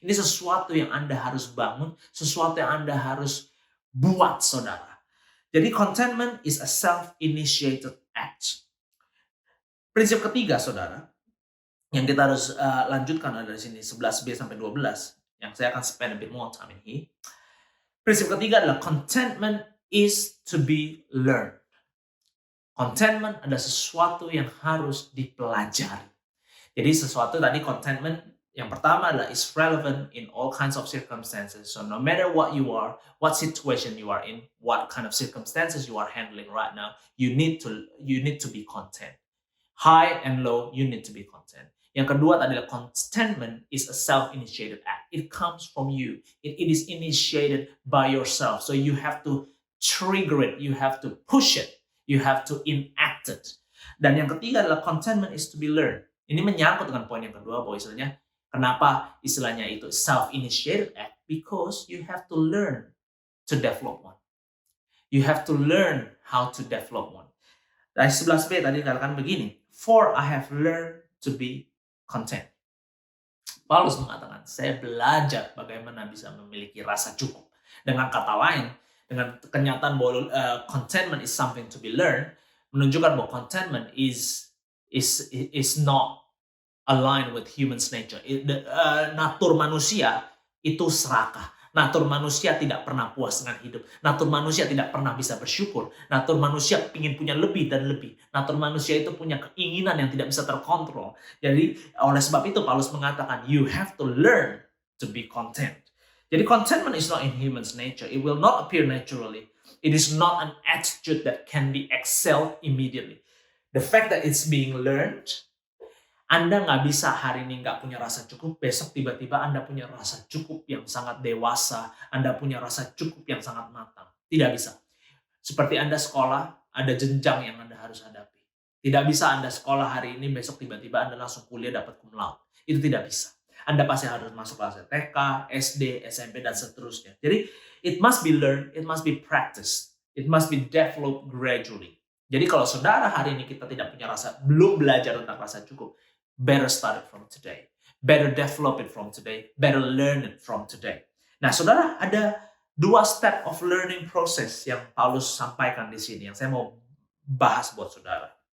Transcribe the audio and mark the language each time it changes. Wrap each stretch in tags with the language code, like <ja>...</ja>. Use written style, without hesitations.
<id>Ini sesuatu yang Anda harus bangun, sesuatu yang Anda harus buat, saudara.</id> <en>Jadi contentment is a self-initiated act.</en> <id>Prinsip ketiga, saudara, yang kita harus lanjutkan ada di sini 11b sampai 12, yang saya akan</id> <en>spend a bit more time in here.</en> <id>Prinsip ketiga adalah</id> <en>contentment is to be learned.</en> <id>Contentment adalah sesuatu yang harus dipelajari. Jadi sesuatu tadi,</id> <en>contentment</en> <id>yang pertama adalah</id> <en>is relevant in all kinds of circumstances. So no matter what you are, what situation you are in, what kind of circumstances you are handling right now, you need to be content. High and low, you need to be content.</en> <id>Yang kedua adalah</id> <en>contentment is a self-initiated act. It comes from you. It is initiated by yourself. So you have to trigger it. You have to push it. You have to enact it.</en> <id>Dan yang ketiga adalah</id> <en>contentment is to be learned.</en> <id>Ini menyangkut dengan poin yang kedua, bahwa kenapa istilahnya itu self-initiated act?</id> <en>Because you have to learn to develop one. You have to learn how to develop one.</en> <id>Dari 11b tadi dikatakan begini,</id> <en>for I have learned to be content.</en> <id>Paulus mengatakan, saya belajar bagaimana bisa memiliki rasa cukup. Dengan kata lain, dengan kenyataan bahwa</id> <en>contentment is something to be learned,</en> <id>menunjukkan bahwa</id> <en>contentment is not aligned with human's nature.</en> <id>Natur manusia itu serakah. Natur manusia tidak pernah puas dengan hidup. Natur manusia tidak pernah bisa bersyukur. Natur manusia ingin punya lebih dan lebih. Natur manusia itu punya keinginan yang tidak bisa terkontrol. Jadi oleh sebab itu Paulus mengatakan,</id> <en>you have to learn to be content. Jadi contentment is not in human's nature. It will not appear naturally. It is not an attitude that can be excelled immediately. The fact that it's being learned,</en> <id>Anda nggak bisa hari ini nggak punya rasa cukup, besok tiba-tiba Anda punya rasa cukup yang sangat dewasa, Anda punya rasa cukup yang sangat matang. Tidak bisa. Seperti Anda sekolah, ada jenjang yang Anda harus hadapi. Tidak bisa Anda sekolah hari ini, besok tiba-tiba Anda langsung kuliah dapat cum laude. Itu tidak bisa. Anda pasti harus masuk kelas TK, SD, SMP, dan seterusnya.</id> <en>Jadi, it must be learned, it must be practiced, it must be developed gradually.</en> <id>Jadi kalau saudara hari ini kita tidak punya belum belajar tentang rasa cukup,</id> <en>better start it from today. Better develop it from today. Better learn it from today.</en> <id>Nah, saudara, ada 2</id> <en>step of learning process</en> <id>yang Paulus sampaikan di sini, yang saya mau bahas buat saudara.</id>